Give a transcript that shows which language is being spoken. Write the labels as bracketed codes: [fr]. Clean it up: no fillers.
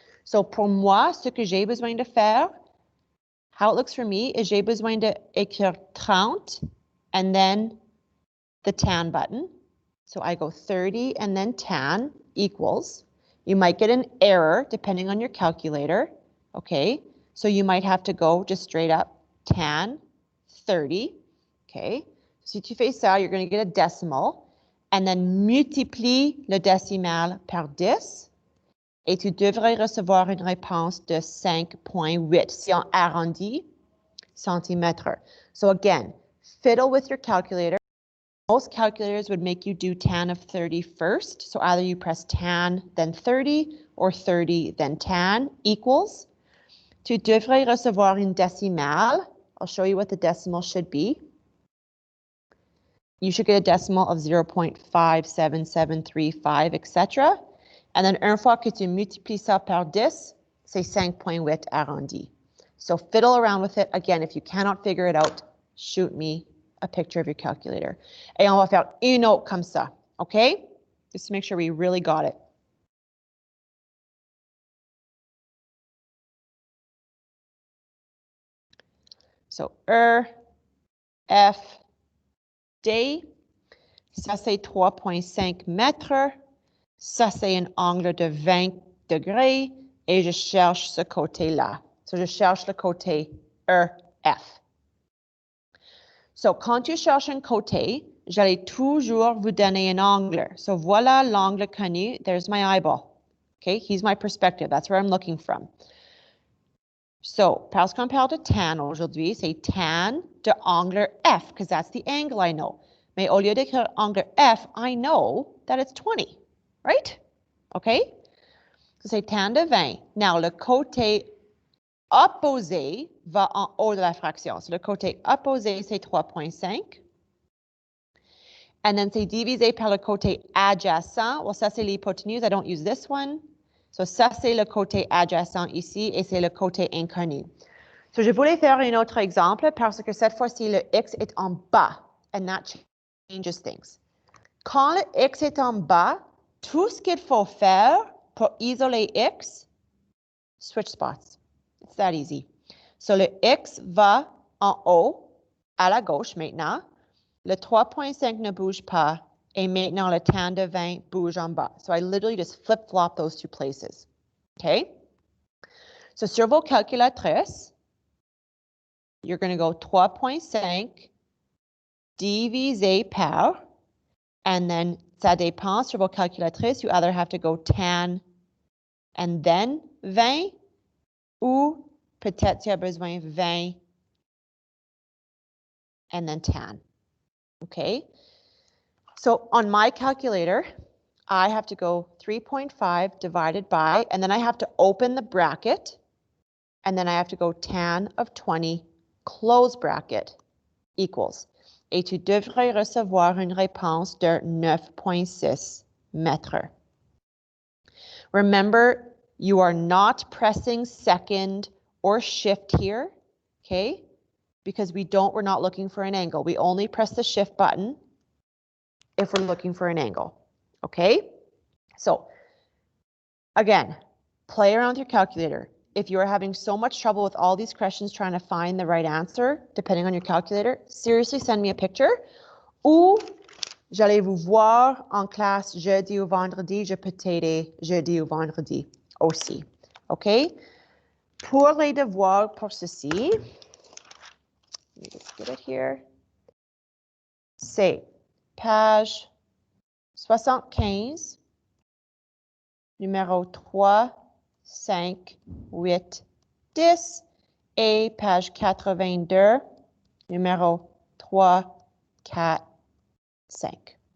[fr] So, pour moi, ce que j'ai besoin de faire, [en] how it looks for me is [fr] j'ai besoin de écrire 30 [en] and then the tan button. So, I go 30 and then tan equals. You might get an error depending on your calculator. Okay? So, you might have to go just straight up tan 30. Okay? [fr] Si tu fais ça, [en] you're going to get a decimal. And then [fr] multiplie le décimal par 10 et tu devrais recevoir une réponse de 5.8 si on arrondit centimètres. [en] So again, fiddle with your calculator. Most calculators would make you do tan of 30 first. So either you press tan, then 30, or 30, then tan equals. [fr] Tu devrais recevoir une décimale. [en] I'll show you what the decimal should be. You should get a decimal of 0.57735, etc. And then [fr] une fois que tu multiplies ça par 10, c'est 5.8 arrondi. [en] So fiddle around with it. Again, if you cannot figure it out, shoot me a picture of your calculator. [fr] Et on va faire une autre comme ça, okay? [en] Just to make sure we really got it. [fr] So, F, D, ça c'est 3.5 mètres, ça c'est un angle de 20 degrés et je cherche ce côté-là. So, je cherche le côté EF. So, quand tu cherches un côté, j'allais toujours vous donner un angle. So, voilà l'angle connu. [en] There's my eyeball. Okay, he's my perspective. That's where I'm looking from. [fr] So, parce qu'on parle de tan aujourd'hui, c'est tan de angle F, [en] because that's the angle I know. [fr] Mais au lieu d'écrire angle F, [en] I know that it's 20, right? [fr] Okay? So, c'est tan de 20. Now, le côté opposé va en haut de la fraction. So, le côté opposé, c'est 3,5. [en] And then [fr] c'est divisé par le côté adjacent. Well, ça, c'est l'hypoténuse. [en] I don't use this one. [fr] So, ça, c'est le côté adjacent ici et c'est le côté inconnu. So, je voulais faire un autre exemple parce que cette fois-ci, le x est en bas. [en] And that changes things. [fr] Quand le x est en bas, tout ce qu'il faut faire pour isoler x, [en] switch spots. It's that easy. [fr] So, le x va en haut, à la gauche maintenant. Le 3,5 ne bouge pas. Et maintenant, le tan de 20 bouge en bas. [en] So, I literally just flip-flop those two places. Okay? So, [fr] sur vos calculatrices, [en] you're going to go 3,5 [fr] divisé par, [en] and then [fr] ça dépend sur vos calculatrices. [en] You either have to go tan and then 20, [fr] ou peut-être tu as besoin [en] 20 and then tan. Okay? So on my calculator, I have to go 3.5 divided by, and then I have to open the bracket, and then I have to go tan of 20, close bracket, equals. [fr] Et tu devrais recevoir une réponse de 9,6 mètres. [en] Remember, you are not pressing second or shift here, okay? Because we're not looking for an angle. We only press the shift button if we're looking for an angle, okay? So, again, play around with your calculator. If you are having so much trouble with all these questions trying to find the right answer, depending on your calculator, seriously send me a picture. [fr] Ou j'allais vous voir en classe jeudi ou vendredi. Je peux t'aider jeudi ou vendredi aussi. OK? Pour les devoirs pour ceci, [en] let me just get it here. [fr] C'est page 75, numéro 3, 5, 8, 10 et page 82, numéro 3, 4, 5.